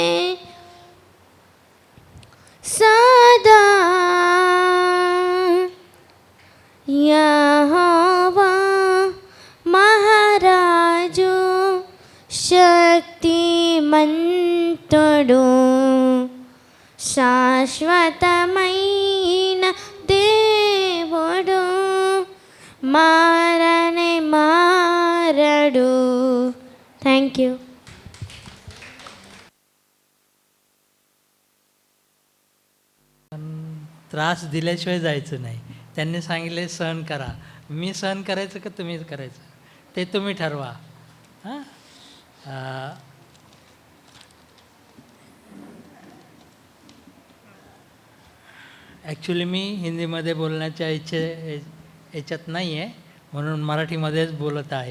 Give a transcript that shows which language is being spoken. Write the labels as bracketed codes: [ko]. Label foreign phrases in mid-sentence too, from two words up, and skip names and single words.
[te] సదా యెహోవా మహారాజు శక్తిమంతుడు శాశ్వతమైన దేవుడు మారనే మారడు [en] thank you [mr] त्रास दिल्याशिवाय जायचं नाही. त्यांनी सांगितले सहन करा. मी सहन करायचं का तुम्ही करायचं ते तुम्ही ठरवा. हां ॲक्च्युली मी हिंदीमध्ये बोलण्याच्या याच्यात नाही आहे म्हणून मराठीमध्येच बोलत आहे.